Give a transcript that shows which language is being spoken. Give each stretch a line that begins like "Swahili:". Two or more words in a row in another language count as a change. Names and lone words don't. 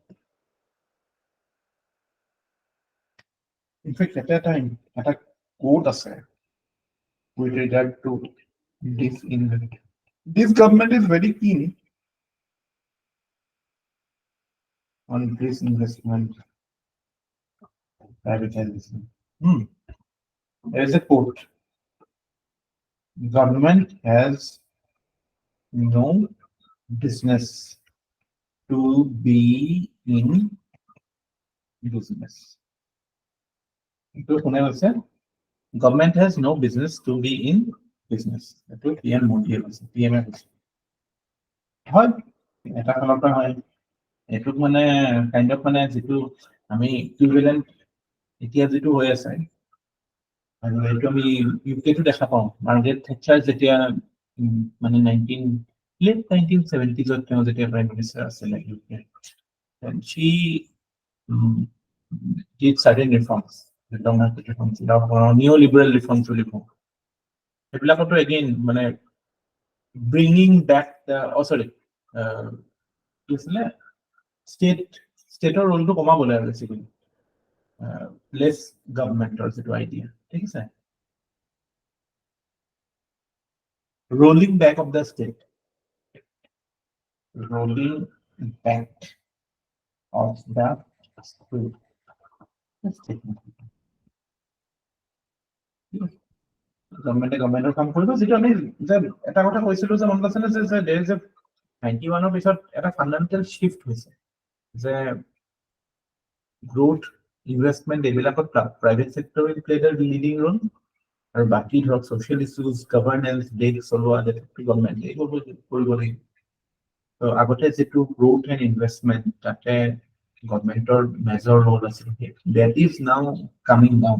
Assamese: ইনফেক্ট এটা কোড আছে
English: with regard to disinvestment this government is very keen on disinvestment Privatization. There is a quote. Government has no business to be in business.
Assamese: এইটো কোনে কৈছে?
English: Government has no business to be in business.
Assamese: এইটো PM মোদীয়ে কৈছে, PM কৈছে। হয়, এটা ফালৰ পৰা হয়। এইটোক মানে
English: kind of
Assamese: মানে যিটো আমি ইকুইভেলেন্ট এতিয়া যিটো হৈ আছে আৰু এইটো আমি ইউকেটো দেখা পাওঁ। মাৰ্গাৰেট থেচ্চাৰ যেতিয়া মানে
English: late 1970s
Assamese: তেওঁ যেতিয়া
English: prime minister
Assamese: আছিলে ইউকে,
English: she did certain reforms, market reforms, neoliberal reforms
Assamese: বুলি কওঁ। সেইবিলাকতো again মানে
English: bringing back the
Assamese: কি আছিলে ষ্টেটৰ ৰোলটো কমাবলৈ আৰু বেছিকলি লেছ গভৰ্ণমেণ্টৰ যিটো আইডিয়া, ঠিক আছে।
English: Rolling back of the state. Rolling back of the state.
Assamese: গভৰ্ণমেণ্টৰ কাম কৰিব, যিটো আমি যে এটা কথা কৈছিলো যে মনত আছেনে যে
English: there is a 91
Assamese: পিছত এটা
English: fundamental shift
Assamese: হৈছে যে
English: growth investment
Assamese: এইবিলাকত
English: private sector will play the leading role
Assamese: আৰু বাকী ধৰক
English: social issues
Assamese: গভৰ্নেন্স দেশ চলোৱা গভৰ্ণমেণ্ট এইবোৰ কৰিব লাগিব। তো আগতে যিটো
English: growth and investment
Assamese: তাতে গভৰ্ণমেণ্টৰ
English: major role
Assamese: আছিল,
English: that is now coming down.